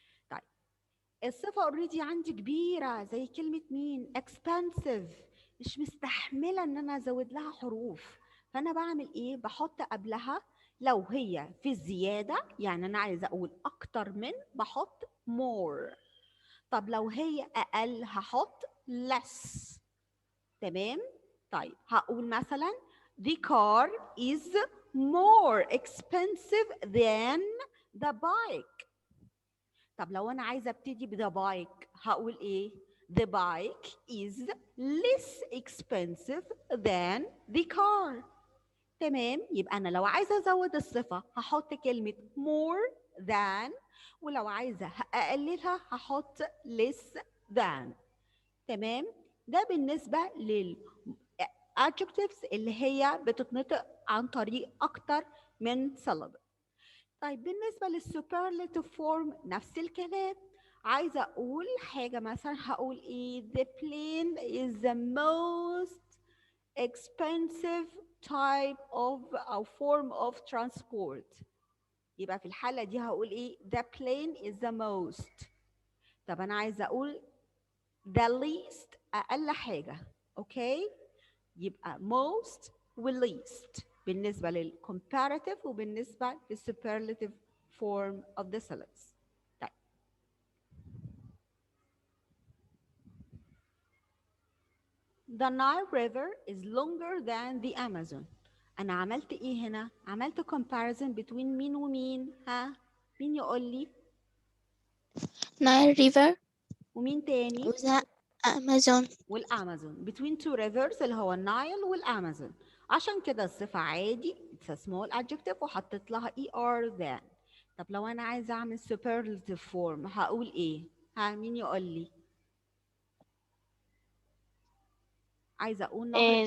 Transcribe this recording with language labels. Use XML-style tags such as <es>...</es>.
<ar>طيب الصفة already عندي كبيرة زي كلمة مين؟ expensive، مش مستحملة ان انا ازود لها حروف، فانا بعمل ايه؟ بحط قبلها لو هي في الزيادة، يعني انا عايزة اقول اكتر من، بحط more. طب لو هي اقل هحط less. تمام. طيب هقول مثلا</ar> <en>the car is more expensive than the bike.</en> <ar>طب لو انا عايزه ابتدي بذا بايك هقول ايه؟</ar> <en>the bike is less expensive than the car.</en> <ar>تمام. يبقى انا لو عايزه ازود الصفه هحط كلمه more than، ولو عايزه اقللها هحط less than. تمام. ده بالنسبه لل adjectives اللي هي بتتنطق عن طريق اكتر من syllable. طيب بالنسبة للسوبرلاتيف فورم نفس الكلام. عايزة أقول حاجة مثلا هقول إيه؟</ar> <en>The plane is the most expensive type of أو form of transport.</en> <ar>يبقى في الحالة دي هقول إيه؟</ar> <en>The plane is the most.</en> <ar>طب أنا عايزة أقول the least أقل حاجة. أوكي؟ يبقى most و least بالنسبة للcomparative وبالنسبة للsuperlative</ar> <en>form of the syllables. طيب the Nile River is longer than the Amazon.</en> <ar>أنا عملت إيه هنا؟ عملت</ar> <en>comparison between</en> <ar>مين ومين؟ ها؟ مين يقول لي؟</ar> <en>Nile River</en> <ar>ومين تاني؟ وذا Amazon. والأمازون.</ar> <en>between two rivers</en> <ar>اللي هو النايل والأمازون. عشان كده الصفة عادي</ar> <en>it's a small adjective</en> <ar>وحطيت لها er than. طب لو أنا عايزة أعمل superlative form هقول إيه؟ ها مين يقول لي؟ عايزة أقول نهر</ar>